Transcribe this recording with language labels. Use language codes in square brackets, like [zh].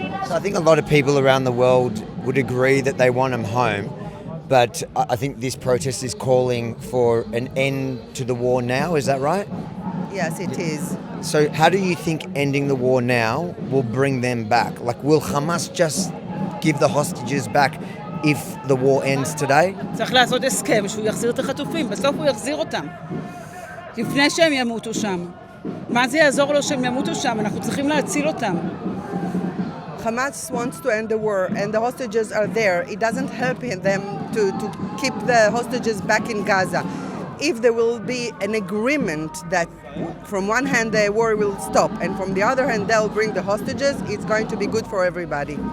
[en] So I think a lot of people around the world would agree that they want them home, but I think this protest is calling for an end to the war now, is that right? Yes, it is. So how do you think ending the war now will bring them back? Like, will Hamas just give the hostages back if the war ends today? [he] צריך לעשות הסכם שהוא יחזיר את החטופים, בסוף הוא יחזיר אותם. לפני שהם ימותו שם. מה זה יעזור לו שהם ימותו שם? אנחנו צריכים להציל אותם. [en] Hamas wants to end the war and the hostages are there. It doesn't help them to keep the hostages back in Gaza. If there will be an agreement that from one hand the war will stop and from the other hand they'll bring the hostages, it's going to be good for everybody.